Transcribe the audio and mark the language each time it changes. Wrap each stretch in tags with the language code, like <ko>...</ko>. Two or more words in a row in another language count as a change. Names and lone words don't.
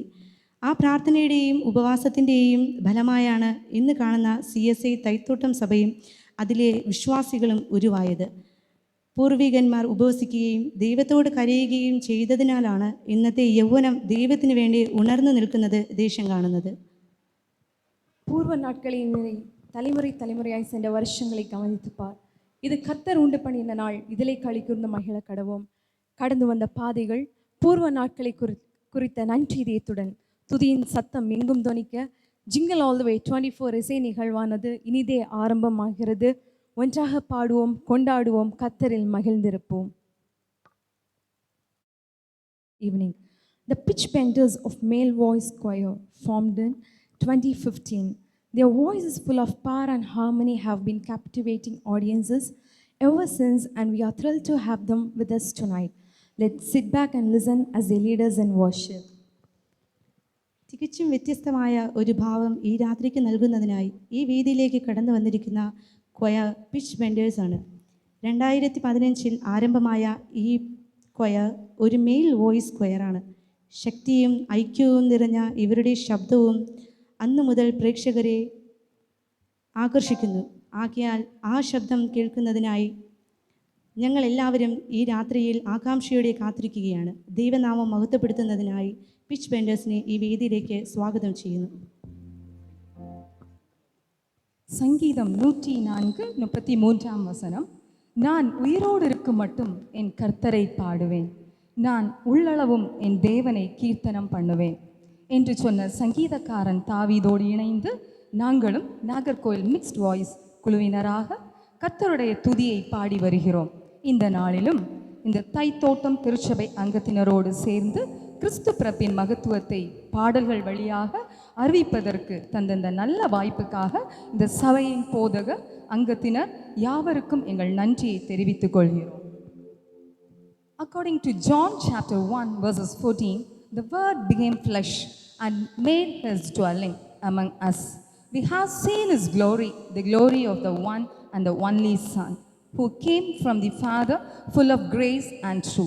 <ml>ആ പ്രാർത്ഥനയുടെയും ഉപവാസത്തിൻ്റെയും ഫലമായാണ് ഇന്ന് കാണുന്ന CSI തൈത്തോട്ടം സഭയും അതിലെ വിശ്വാസികളും ഉരുവായത്. പൂർവികന്മാർ ഉപവസിക്കുകയും ദൈവത്തോട് കരയുകയും ചെയ്തതിനാലാണ് ഇന്നത്തെ യൗവനം ദൈവത്തിന് വേണ്ടി ഉണർന്നു നിൽക്കുന്നത് ദേശം കാണുന്നത്.</ml> <ta>பூர்வ நாட்களின் தலைமுறை தலைமுறையாய் சென்ற வருஷங்களை கவனித்துப்பார். இது கர்த்தர் உண்டு பண்ணின நாள், இதிலே களிகூர்ந்து மகிழ கடவோம். கடந்து வந்த பாதைகள் பூர்வ நாட்களை குறித்த நன்றி இதயத்துடன் துதியின் சத்தம் எங்கும் தொனிக்க ஜிங்கிள் ஆல் த வே 24 இசை நிகழ்வானது இனிதே ஆரம்பமாகிறது. ஒன்றாக பாடுவோம், கொண்டாடுவோம், கர்த்தரில் மகிழ்ந்திருப்போம்.</ta> <en>Evening. The pitch benders of male voice choir formed in 2015. Their voices full of power and harmony have been captivating audiences ever since, and we are thrilled to have them with us tonight. Let's sit back and listen as they lead us in worship.</en> <ml>തികച്ചും വ്യത്യസ്തമായ ഒരു ഭാവം ഈ രാത്രിക്ക് നൽകുന്നതിനായി ഈ വേദിയിലേക്ക് കടന്നു വന്നിരിക്കുന്ന കൊയർ പിച്ച് ബെൻഡേഴ്സാണ്. 2015 ആരംഭമായ ഈ കൊയർ ഒരു</ml> <en>male voice choirആണ്.</en> <ml>ശക്തിയും ഐക്യവും നിറഞ്ഞ ഇവരുടെ ശബ്ദവും അന്നു മുതൽ പ്രേക്ഷകരെ ആകർഷിക്കുന്നു. ആകയാൽ ആ ശബ്ദം കേൾക്കുന്നതിനായി ഞങ്ങളെല്ലാവരും ഈ രാത്രിയിൽ ആകാംക്ഷയോടെ കാത്തിരിക്കുകയാണ്. ദൈവനാമം മഹത്വപ്പെടുത്തുന്നതിനായി പിച്ച് ബെൻഡേഴ്സിനെ ഈ വേദിയിലേക്ക് സ്വാഗതം ചെയ്യുന്നു.</ml> <ta>சங்கீதம் 104:33 நான் உயிரோடு இருக்கும் மட்டும் என் கர்த்தரை பாடுவேன். நான் உள்ளளவும் என் தேவனை கீர்த்தனம் பண்ணுவேன் என்று சொன்ன சங்கீதக்காரன் தாவீதோடு இணைந்து நாங்களும் நாகர்கோயில்</ta> <en>mixed voice</en> <ta>குழுவினராக கர்த்தருடைய துதியை பாடி வருகிறோம். இந்த நாளிலும் இந்த தைத்தோட்டம் திருச்சபை அங்கத்தினரோடு சேர்ந்து கிறிஸ்து பிறப்பின் மகத்துவத்தை பாடல்கள் வழியாக அறிவிப்பதற்கு தந்த நல்ல வாய்ப்புக்காக இந்த சபையின் போதக அங்கத்தினர் யாவருக்கும் எங்கள் நன்றியை தெரிவித்துக் கொள்கிறோம்.</ta> <en>According to John chapter 1 verses 14, the word became flesh and made his dwelling among us. We have seen his glory, the glory of the one and the only Son, who came from the Father, full of grace and truth.</en>